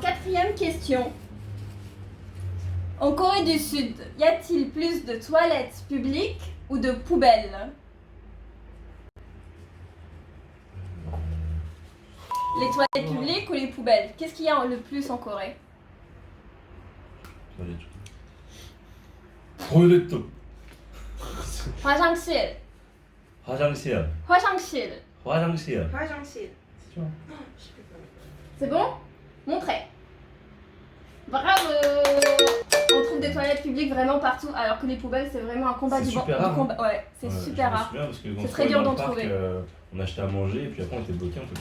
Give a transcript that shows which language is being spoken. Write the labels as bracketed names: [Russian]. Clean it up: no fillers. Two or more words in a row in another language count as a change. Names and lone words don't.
[French] quatrième question. En Corée du Sud, y a-t-il plus de toilettes publiques ou de poubelles? Les toilettes publiques ou les poubelles? Qu'est-ce qu'il y a le plus en Corée? [Korean] 토일렛. 화장실, 화장실. 화장실. 화장실. 화장실. [French] Tu vois. C'est bon? Montrez. Bravo! On trouve des toilettes publiques vraiment partout, alors que les poubelles, c'est vraiment un combat C'est du super du rare, combat. Ouais, c'est super rare. C'est très dur d'en trouver. On achetait à manger et puis après on était bloqué. On peut pas